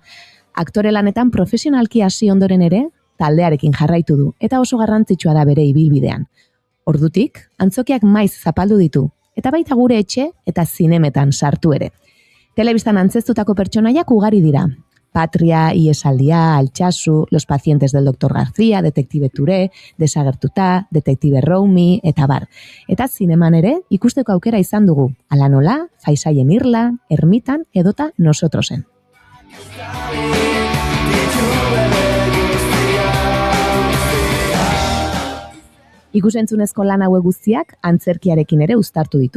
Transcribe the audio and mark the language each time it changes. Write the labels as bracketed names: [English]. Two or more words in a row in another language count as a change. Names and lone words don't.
[Basque] Aktore lanetan profesionalki hasi ondoren ere, taldearekin jarraitu du, eta oso garrantzitsua da bere ibilbidean. Ordutik, antzokiak maiz zapaldu ditu, eta baita gure etxe eta zinemetan sartu ere. Telebistan antzeztutako pertsonaiak ugari dira. Patria, Iesaldia, Altsasu, Los pacientes del Dr. García, Detektibe Ture, Desagertuta, Detektibe Roumi, eta bar. Eta zineman ere ikusteko aukera izan dugu, ala nola, Faisaien Irla, Ermitan edota Nosotrosen. Ikusentzunezko lan hauek guztiak antzerkiarekin ere uztartu ditu.